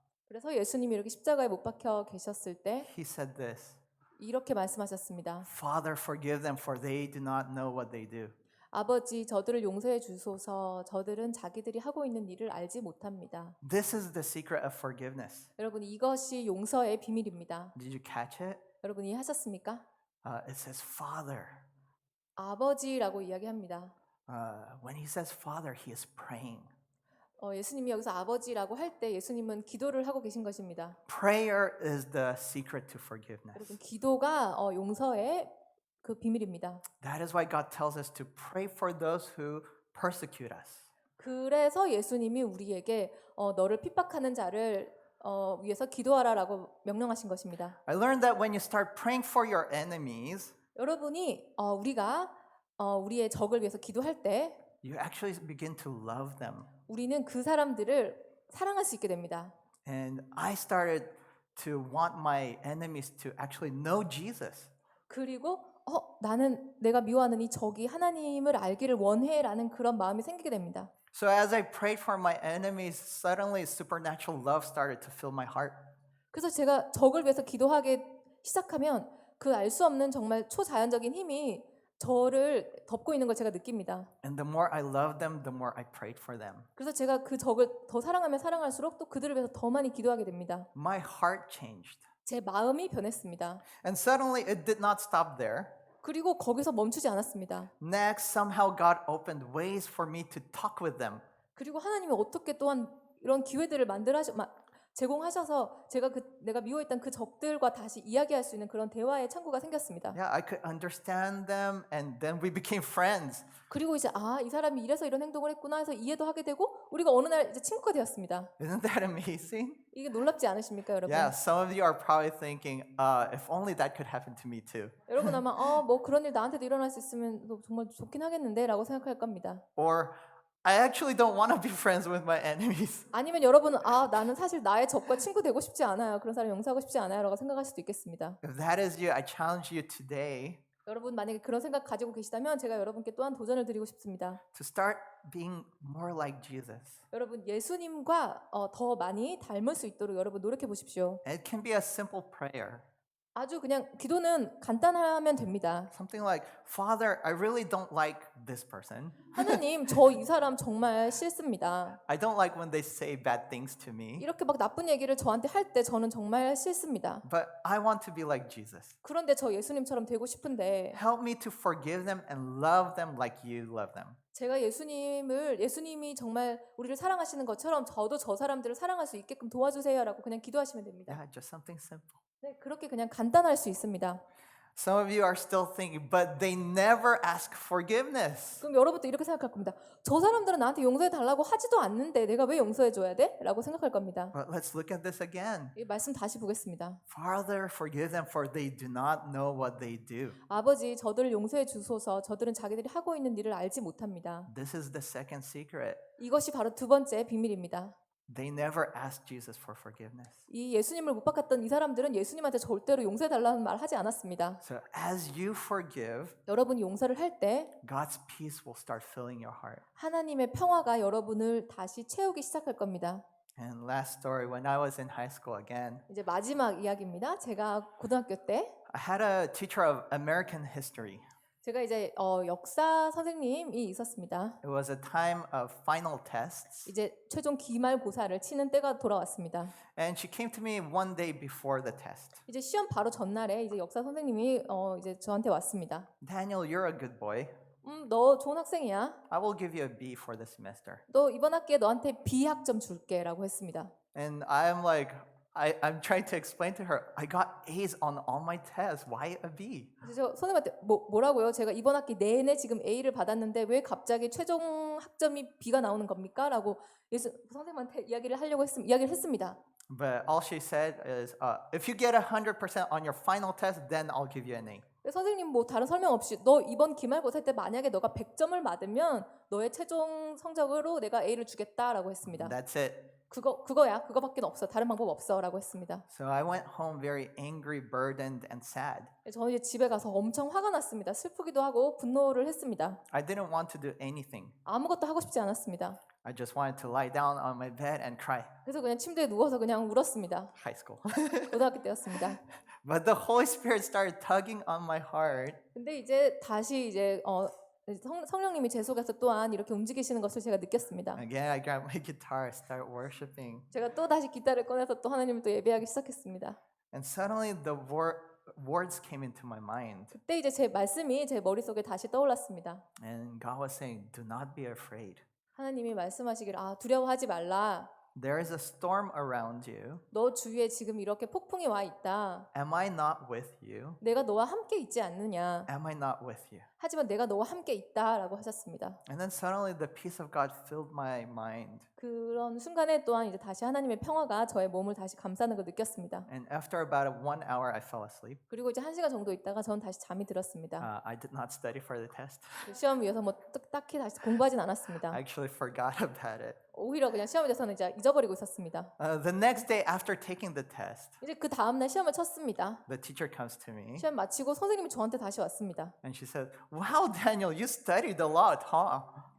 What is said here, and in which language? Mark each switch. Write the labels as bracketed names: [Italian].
[Korean] 그래서 예수님이 이렇게 십자가에 못 박혀 계셨을 때 [English] he said this, [Korean] 이렇게 말씀하셨습니다. [English] Father, forgive them, for they do not know what they do. [Korean] 아버지, 저들을 용서해 주소서. 저들은 자기들이 하고 있는 일을 알지 못합니다. [English] This is the secret of forgiveness. [Korean] 여러분, 이것이 용서의 비밀입니다. [English] Did you catch it? [Korean] 여러분 이해하셨습니까? [English] It says Father. [Korean] 아버지라고 이야기합니다. [English] When he says Father, he is praying. [Korean] 예수님이 여기서 아버지라고 할 때 예수님은 기도를 하고 계신 것입니다. [English] Prayer is the secret to forgiveness. [Korean] 여러분, 기도가 용서의 그 비밀입니다. [English] That is why God tells us to pray for those who persecute us. [Korean] 그래서 예수님이 우리에게 너를 핍박하는 자를 위해서 기도하라라고 명령하신 것입니다. [English] I learned that when you start praying for your enemies, [Korean] 여러분이 우리가 우리의 적을 위해서 기도할 때 [English] you actually begin to love them. [Korean] 우리는 그 사람들을 사랑할 수 있게 됩니다. [English] And I started to want my enemies to actually know Jesus. [Korean] 그리고 나는 내가 미워하는 이 적이 하나님을 알기를 원해라는 그런 마음이 생기게 됩니다. [English] So as I prayed for my enemies, suddenly supernatural love started to fill my heart. [Korean] 그래서 제가 적을 위해서 기도하기 시작하면 그 알 수 없는 정말 초자연적인 힘이 저를 덮고 있는 걸 제가 느낍니다. [English] And the more I loved them, the more I prayed for them. [Korean] 그래서 제가 그 적을 더 사랑하면 사랑할수록 또 그들을 위해서 더 많이 기도하게 됩니다. [English] My heart changed. [Korean] 제 마음이 변했습니다. [English] And suddenly it did not stop there. [Korean] 그리고 거기서 멈추지 않았습니다. [English] Next, somehow God opened ways for me to talk with them. [Korean] 그리고 하나님이 어떻게 또한 이런 기회들을 제공하셔서 제가 내가 미워했던 그 적들과 다시 이야기할 수 있는 그런 대화의 창구가 생겼습니다. [English] Yeah, I could understand them, and then we became friends. [Korean] 그리고 이제 이 사람이 이래서 이런 행동을 했구나 해서 이해도 하게 되고 우리가 어느 날 이제 친구가 되었습니다. [English] Isn't that amazing? [Korean] 이게 놀랍지 않으십니까, 여러분? [English] Yeah, some of you are probably thinking, if only that could happen to me too. [Korean] 여러분 아마 뭐 그런 일 나한테도 일어날 수 있으면 정말 좋긴 하겠는데라고 생각할 겁니다. [English] Or, I actually don't want to be friends with my enemies. [Korean] 아니면 여러분은 나는 사실 나의 적과 친구 되고 싶지 않아요. 그런 사람 용서하고 싶지 않아요라고 생각할 수도 있겠습니다. [English] If that is you, I challenge you today [Korean] 여러분 만약에 그런 생각 가지고 계시다면 제가 여러분께 또한 도전을 드리고 싶습니다. [English] to start being more like Jesus. [Korean] 여러분 예수님과 더 많이 닮을 수 있도록 여러분 노력해 보십시오. [English] And it can be a simple prayer. [Korean] 아주 그냥 기도는 간단하면 됩니다. [English] Something like, Father, I really don't like this person. [Korean] 하나님, 저 이 사람 정말 싫습니다. [English] I don't like when they say bad things to me. [Korean] 이렇게 막 나쁜 얘기를 저한테 할 때 저는 정말 싫습니다. [English] But I want to be like Jesus. [Korean] 그런데 저 예수님처럼 되고 싶은데 [English] Help me to forgive them and love them like you love them. [Korean] 제가 예수님이 정말 우리를 사랑하시는 것처럼 저도 저 사람들을 사랑할 수 있게끔 도와주세요라고 그냥 기도하시면 됩니다. [English] Yeah, just something simple. [Korean] 네, 그렇게 그냥 간단할 수 있습니다. [English] Some of you are still thinking, but they never ask forgiveness. [Korean] 그럼 여러분도 이렇게 생각할 겁니다. 저 사람들은 나한테 용서해 달라고 하지도 않는데 내가 왜 용서해 줘야 돼? 라고 생각할 겁니다. [English] But let's look at this again. [Korean] 이 말씀 다시 보겠습니다. [English] Father, forgive them for they do not know what they do. [Korean] 아버지, 저들을 용서해 주소서. 저들은 자기들이 하고 있는 일을 알지 못합니다. [English] This is the second secret. [Korean] 이것이 바로 두 번째 비밀입니다. [English] They never asked Jesus for forgiveness. [Korean] 이 예수님을 못 바꿨던 이 사람들은 예수님한테 절대로 용서해 달라는 말 하지 않았습니다. [English] So as you forgive, [Korean] 여러분이 용서를 할 때 [English] God's peace will start filling your heart. [Korean] 하나님의 평화가 여러분을 다시 채우기 시작할 겁니다. [English] And last story, when I was in high school again, [Korean] 이제 마지막 이야기입니다. 제가 고등학교 때 [English] I had a teacher of American history. [Korean] 제가 이제 역사 선생님이 있었습니다. [English] It was a time of final tests. [Korean] 이제 최종 기말고사를 치는 때가 돌아왔습니다. [English] And she came to me one day before the test. [Korean] 이제 시험 바로 전날에 이제 역사 선생님이 이제 저한테 왔습니다. [English] Daniel, you're a good boy. [Korean] 너 좋은 학생이야. [English] I will give you a B for this semester. [Korean] 너 이번 학기에 너한테 B 학점 줄게라고 했습니다. [English] And I'm like, I'm trying to explain to her, I got A's on all my tests. Why a B? [Korean] 그래서 저 선생님한테 뭐라고요? 제가 이번 학기 내내 지금 A를 받았는데 왜 갑자기 최종 학점이 B가 나오는 겁니까? 라고 선생님한테 이야기를 했습니다. [English] But all she said is, if you get 100% on your final test, then I'll give you an A. [Korean] 선생님 뭐 다른 설명 없이 너 이번 기말고사 때 만약에 너가 100점을 받으면 너의 최종 성적으로 내가 A를 주겠다라고 했습니다. [English] That's it. [Korean] 그거야. 그거밖에 없어. 다른 방법 없어라고 했습니다. [English] So I went home very angry, burdened, and sad. [Korean] 저는 이제 집에 가서 엄청 화가 났습니다. 슬프기도 하고 분노를 했습니다. [English] I didn't want to do anything. [Korean] 아무것도 하고 싶지 않았습니다. [English] I just wanted to lie down on my bed and cry. [Korean] 그래서 그냥 침대에 누워서 그냥 울었습니다. [English] High school. [Korean] 고등학교 때였습니다. [English] But the Holy Spirit started tugging on my heart. [Korean] 근데 이제 다시 이제 성령님이 제 속에서 또한 이렇게 움직이시는 것을 제가 느꼈습니다. [English] Again, I grabbed my guitar, started worshiping. [Korean] 제가 또 다시 기타를 꺼내서 또 하나님을 또 예배하기 시작했습니다. [English] And suddenly the words came into my mind. [Korean] 그때 이제 제 말씀이 제 머릿속에 다시 떠올랐습니다. [English] And God was saying, do not be afraid. [Korean] 하나님이 말씀하시기를 두려워하지 말라. [English] There is a storm around you. [Korean] 너 주위에 지금 이렇게 폭풍이 와 있다. [English] Am I not with you? [Korean] 내가 너와 함께 있지 않느냐. [English] Am I not with you? [Korean] 하지만 내가 너와 함께 있다라고 하셨습니다. [English] And then suddenly the peace of God filled my mind. [Korean] 그런 순간에 또한 이제 다시 하나님의 평화가 저의 몸을 다시 감싸는 걸 느꼈습니다. [English] And after about 1 hour, I fell asleep. [Korean] 그리고 이제 1시간 정도 있다가 저는 다시 잠이 들었습니다. [English] I did not study for the test. [Korean] 시험 위해서 뭐 딱히 다시 공부하진 않았습니다. [English] I actually forgot about it. [Korean] 오히려 그냥 시험에 대해서는 이제 잊어버리고 있었습니다. [English] The next day after taking the test, [Korean] 이제 그 다음 날 시험을 쳤습니다. [English] the teacher comes to me [Korean] 시험 마치고 선생님이 저한테 다시 왔습니다. [English] and she said, "Wow, Daniel, you studied a lot, huh?"